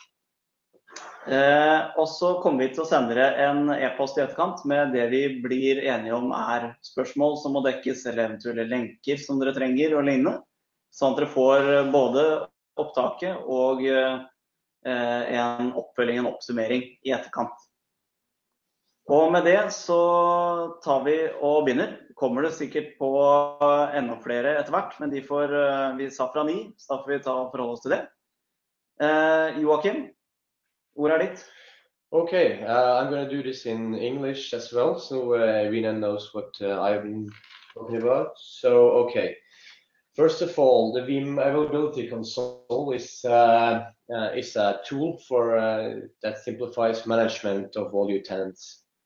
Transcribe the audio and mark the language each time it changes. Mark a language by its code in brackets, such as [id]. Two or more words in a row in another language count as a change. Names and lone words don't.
[no] Og så kommer vi til å sende dere en e-post i etterkant med det vi blir enige om er spørsmål som må dekkes, eller eventuelle lenker som dere trenger og lignende, sånn at dere får både opptaket og en oppfølging, en oppsummering i etterkant. Og med det så tar vi og begynner. Kommer det sikkert på enda flere etter hvert, men vi sa fra 9, så da får vi ta og forholde oss til det. Joachim, ordet er ditt. [en] Okay, I'm going to do this in English as well, so Irina knows what I've been talking about. So, okay. First of all, the Veeam Availability Console is a tool for that simplifies management of all your tenants.